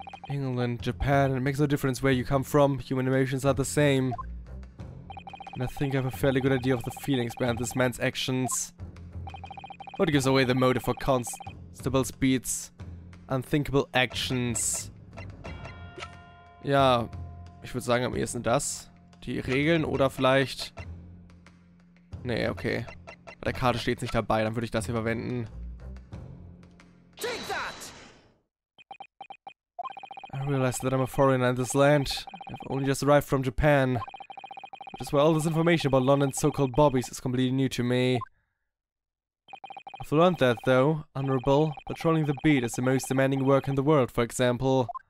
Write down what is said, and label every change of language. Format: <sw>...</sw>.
<en>England, Japan, it makes no difference where you come from. Human emotions are the same. And I think I have a fairly good idea of the feelings behind this man's actions. What gives away the motive for Constable Speed's unthinkable actions?</en> <de>Ja, ich würde sagen am ehesten das. Die Regeln oder vielleicht... Nee, okay. Bei der Karte steht es nicht dabei, dann würde ich das hier verwenden.</de> <en>I realize that I'm a foreigner in this land. I've only just arrived from Japan. Which is why all this information about London's so-called bobbies is completely new to me. I've learned that, though, Honorable, patrolling the beat is the most demanding work in the world, for example.</en>